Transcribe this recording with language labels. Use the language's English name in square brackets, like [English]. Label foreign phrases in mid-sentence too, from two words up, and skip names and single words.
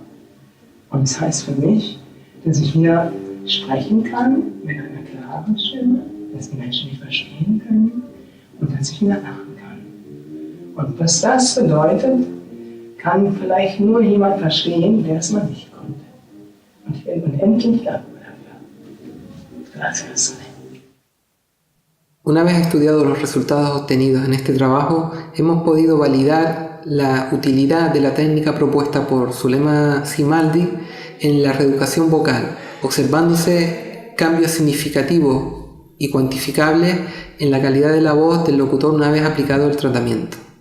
[German] Und das heißt für mich, dass ich hier sprechen kann mit einer klaren Stimme, dass die Menschen mich verstehen können und dass ich wieder lachen kann. Und was das bedeutet, kann vielleicht nur jemand verstehen, der es mal nicht konnte. Und ich bin unendlich dankbar dafür. [Spanish] Gracias. Una vez estudiados los resultados obtenidos en este trabajo, hemos podido validar la utilidad de la técnica propuesta por Sulema Simaldi en la reeducación vocal, observándose cambios significativos y cuantificables en la calidad de la voz del locutor una vez aplicado el tratamiento.